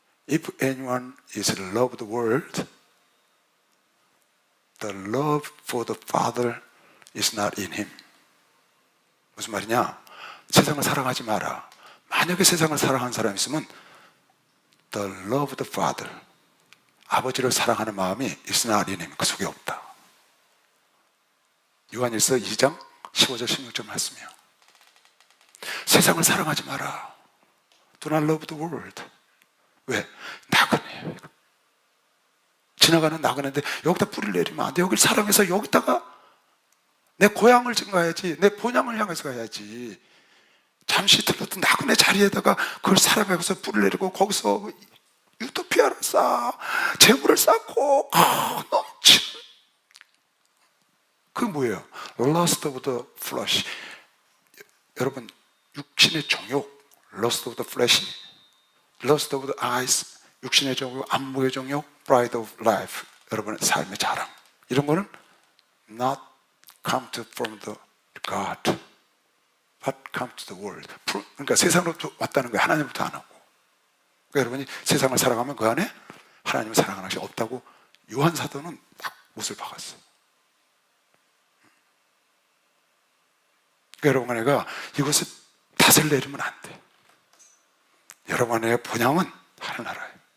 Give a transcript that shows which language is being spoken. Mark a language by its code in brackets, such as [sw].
[en] If anyone is love the world, the love for the Father is not in him. [ko] 무슨 말이냐? 세상을 사랑하지 마라. 만약에 세상을 사랑하는 사람이 있으면 the love of the Father, 아버지를 사랑하는 마음이 is not in him, 그 속에 없다. 요한일서 2장 15절 16절 말씀이요. 세상을 사랑하지 마라. Do not love the world. 왜? 나그네예요. 지나가는 나그네인데 여기다 뿌리를 내리면 안 돼. 여기를 사랑해서 여기다가 내 고향을 증가해야지, 내 본향을 향해서 가야지. 잠시 들렀던 나그네 자리에다가 그걸 사랑해서 뿌리를 내리고 거기서 유토피아를 쌓아 재물을 쌓고 넘치는, 그게 뭐예요? [en] Lust of the flesh. [ko] 여러분, 육신의 정욕, Lust of the flesh, Lust of the eyes, 육신의 정욕, 안목의 정욕, Pride of life, 여러분의 삶의 자랑, 이런 거는 not come from the God, but come to the world. 그러니까 세상으로부터 왔다는 거예요. 하나님부터 안 하고. 그러니까 여러분이 세상을 살아가면 그 안에 하나님을 사랑하는 것이 없다고 요한 사도는 딱 못을 박았어요. 그러니까 여러분 안에가 이것을 탓을 내리면 안 돼. 여러분 안에 본향은 하늘나라예요.